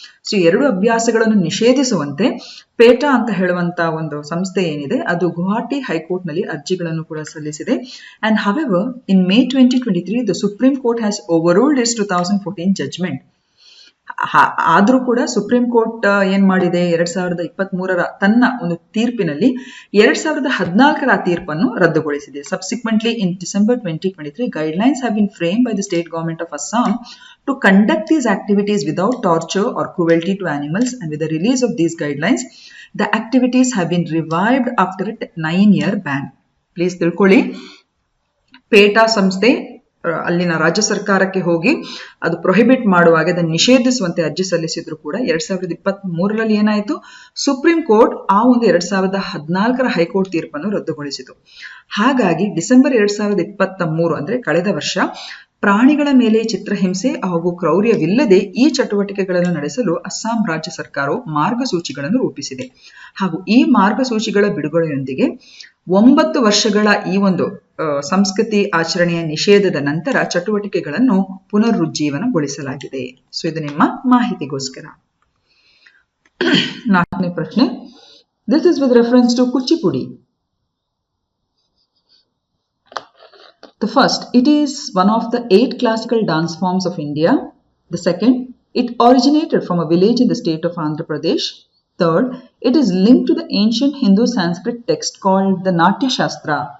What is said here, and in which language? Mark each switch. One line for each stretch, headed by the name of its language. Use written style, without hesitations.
Kannada: So ಎರಡು ಅಭ್ಯಾಸಗಳನ್ನು ನಿಷೇಧಿಸುವಂತೆ ಪೇಟಾ ಅಂತ ಹೇಳುವಂತ ಒಂದು ಸಂಸ್ಥೆ ಏನಿದೆ ಅದು ಗುವಾಹಟಿ ಹೈಕೋರ್ಟ್ ನಲ್ಲಿ ಅರ್ಜಿಗಳನ್ನು ಕೂಡ ಸಲ್ಲಿಸಿದೆ.
English: And however in May 2023 the supreme court has overruled its 2014 judgment.
Kannada: ಆದ್ರೂ ಕೂಡ ಸುಪ್ರೀಂ ಕೋರ್ಟ್ ಏನ್ ಮಾಡಿದೆ, 2023 ತನ್ನ ಒಂದು ತೀರ್ಪಿನಲ್ಲಿ 2014 ತೀರ್ಪನ್ನು ರದ್ದುಗೊಳಿಸಿದೆ.
English: Subsequently in December 2023 guidelines have been frame by the state government of Assam to conduct these activities without torture or cruelty to animals, and with the release of these guidelines the activities have been revived after a 9-year ban.
Kannada: Please ತಿಳ್ಕೊಳ್ಳಿ, ಪೇಟಾ ಸಂಸ್ಥೆ ಅಲ್ಲಿನ ರಾಜ್ಯ ಸರ್ಕಾರಕ್ಕೆ ಹೋಗಿ ಅದು prohibit ಮಾಡುವಾಗ ಅದನ್ನು ನಿಷೇಧಿಸುವಂತೆ ಅರ್ಜಿ ಸಲ್ಲಿಸಿದ್ರು ಕೂಡ 2023 ಏನಾಯಿತು, ಸುಪ್ರೀಂ ಕೋರ್ಟ್ ಆ ಒಂದು 2014 ಹೈಕೋರ್ಟ್ ತೀರ್ಪನ್ನು ರದ್ದುಗೊಳಿಸಿತು. ಹಾಗಾಗಿ ಡಿಸೆಂಬರ್ 2023 ಅಂದ್ರೆ ಕಳೆದ ವರ್ಷ ಪ್ರಾಣಿಗಳ ಮೇಲೆ ಚಿತ್ರಹಿಂಸೆ ಹಾಗೂ ಕ್ರೌರ್ಯವಿಲ್ಲದೆ ಈ ಚಟುವಟಿಕೆಗಳನ್ನು ನಡೆಸಲು ಅಸ್ಸಾಂ ರಾಜ್ಯ ಸರ್ಕಾರವು ಮಾರ್ಗಸೂಚಿಗಳನ್ನು ರೂಪಿಸಿದೆ. ಹಾಗೂ ಈ ಮಾರ್ಗಸೂಚಿಗಳ ಬಿಡುಗಡೆಯೊಂದಿಗೆ 9 ವರ್ಷಗಳ ಈ ಒಂದು ಸಂಸ್ಕೃತಿ ಆಚರಣೆಯ ನಿಷೇಧದ ನಂತರ ಚಟುವಟಿಕೆಗಳನ್ನು ಪುನರುಜ್ಜೀವನಗೊಳಿಸಲಾಗಿದೆ. ಸೊ ಇದು ನಿಮ್ಮ ಮಾಹಿತಿಗೋಸ್ಕರ. 4ನೇ ಪ್ರಶ್ನೆ,
English: This is with reference to Kuchipudi. The first, it is one of the 8 classical dance forms of India. The second, it originated from a village in the state of Andhra Pradesh. Third, it is linked to the ancient Hindu Sanskrit text called the Natya Shastra.